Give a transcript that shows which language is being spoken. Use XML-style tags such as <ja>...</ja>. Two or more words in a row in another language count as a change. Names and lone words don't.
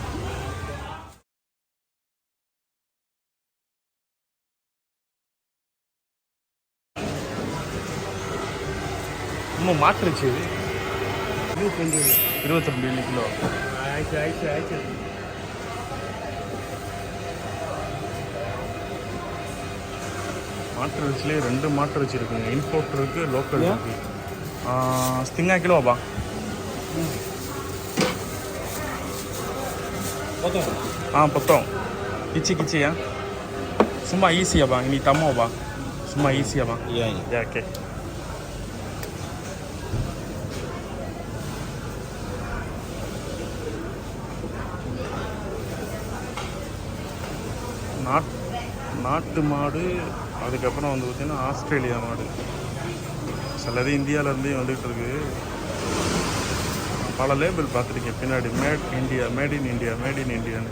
<ta>இன்னும் மாட்டிருச்சு. 22 கிலோ. ஆயிடுச்சு. மாட்டிறைச்சிலே 2 மாட்டிறைச்சி இருக்குங்க. இம்போர்ட் இருக்குது, லோக்கல் இருக்குது.</ta> <ms>setengah kilo bang. Potong. Kecil-kecil ya. Semua isi ya bang. Ini tamu bang. Semua isi ya bang. Iya. Ya oke.</ms> <ta>நாட்டு மாடு, அதுக்கப்புறம் வந்து பார்த்திங்கன்னா ஆஸ்திரேலியா மாடு. சிலது இந்தியாவிலேருந்தே வந்துகிட்டு இருக்கு. பல லேபிள் பார்த்துருக்கேன் பின்னாடி,</ta> <en>made in</en> <ta>இண்டியான்னு.</ta>